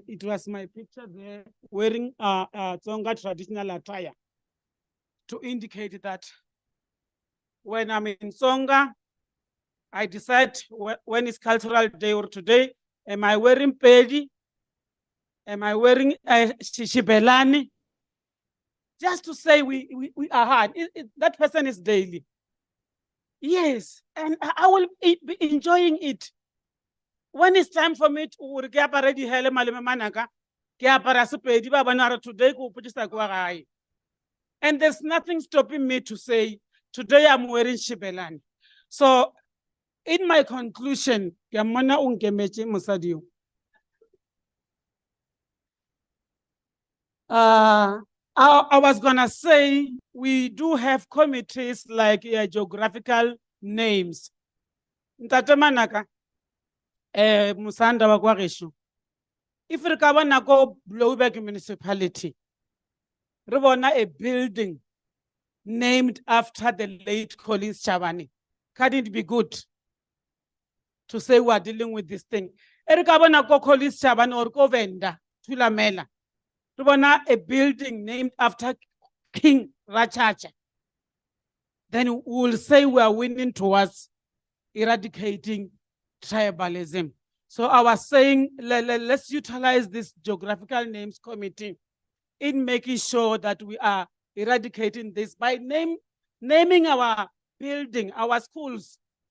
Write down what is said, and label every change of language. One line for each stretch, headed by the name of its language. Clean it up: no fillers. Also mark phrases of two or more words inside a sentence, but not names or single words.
English: It was my picture there wearing Tsonga traditional attire to indicate that when I'm in Tsonga, I decide when it's cultural day or today, am I wearing pedi Am I wearing a shibelani? Just to say we are hard. That person is daily. Yes, and I will be enjoying it. When it's time for me to get ready,
Northern Sotho: hele maleme manaka, ke apara sepedi ba bona re today ko putisa kwa gae.
English: And there's nothing stopping me to say today I'm wearing shibelani. So in my conclusion,
Northern Sotho: ke mona o nkemetse mosadi yo.
English: I was gonna say we do have committees like geographical names.
Northern Sotho: Ntate Manaka, Musanda wa kwa gesho.
English: If
Northern Sotho: re ka bona ko
English: Blouberg municipality,
Northern Sotho: re bona
English: a building named after the late Collins Chabane. Can it be good to say we are dealing with this thing?
Northern Sotho: Re ka bona ko Collins Chabane or ko Venda, Thulamela. Re bona
English: a building named after King Rachacha. Then we will say we are winning towards eradicating tribalism. So I was saying, let's utilize this geographical names committee in making sure that we are eradicating this by naming our building, our schools.